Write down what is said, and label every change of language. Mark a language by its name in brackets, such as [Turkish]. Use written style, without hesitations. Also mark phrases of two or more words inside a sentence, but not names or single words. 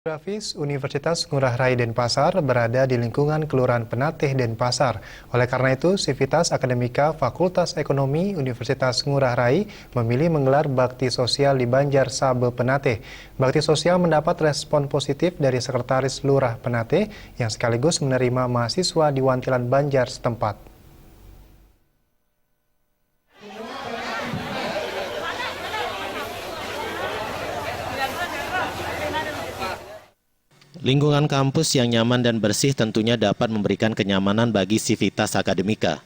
[Indonesian] Geografis Universitas Ngurah Rai Denpasar berada di lingkungan Kelurahan Penatih Denpasar. Oleh karena itu, Sivitas Akademika Fakultas Ekonomi Universitas Ngurah Rai memilih menggelar bakti sosial di Banjar Sabe Penatih. Bakti sosial mendapat respon positif dari Sekretaris Lurah Penatih yang sekaligus menerima mahasiswa di Wantilan Banjar setempat. Lingkungan kampus yang nyaman dan bersih tentunya dapat memberikan kenyamanan bagi Sivitas Akademika.